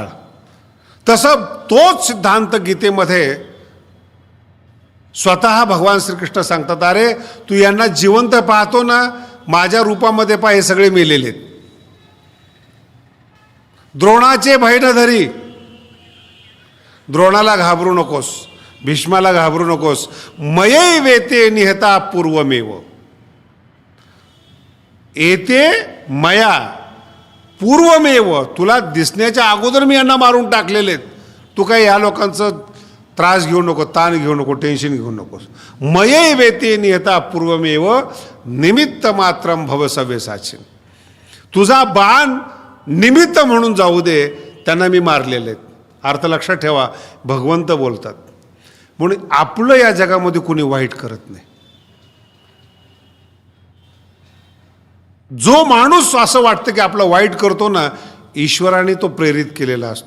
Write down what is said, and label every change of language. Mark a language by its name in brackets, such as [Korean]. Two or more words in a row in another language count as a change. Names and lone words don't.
[Marathi] तसं तोच सिद्धांत गीतेमध्ये स्वतः भगवान श्रीकृष्ण सांगतात, अरे तू यांना जिवंत पाहतो ना, माझ्या रूपामध्ये पहा, हे सगळे मेलेले आहेत. द्रोणाचे भय न धरी, द्रोणाला घाबरू नकोस, भीष्माला घाबरू नकोस. [Sanskrit] मये वेते निहता पूर्वमेव, येते मया पूर्वमेव, [Marathi] तुला दिसण्याच्या अगोदर मी यांना मारून टाकलेले आहेत. तू काय या लोकांचं त्रास घेऊ नको, ताण घेऊ नको, टेन्शन घेऊ नकोस. [Sanskrit] मये वेते निहता पूर्वमेव निमित्त मात्रम भव सव्यसाची, [Marathi] तुझा बाण निमित्त म्हणून जाऊ दे, त्यांना मी मारलेले आहेत. अर्थ लक्षात ठेवा, भगवंत बोलतात. म्हणून आपलं या जगामध्ये कुणी वाईट करत नाही. जो माणूस असं वाटतं की आपलं वाईट करतो ना, ईश्वराने तो प्रेरित केलेला असतो.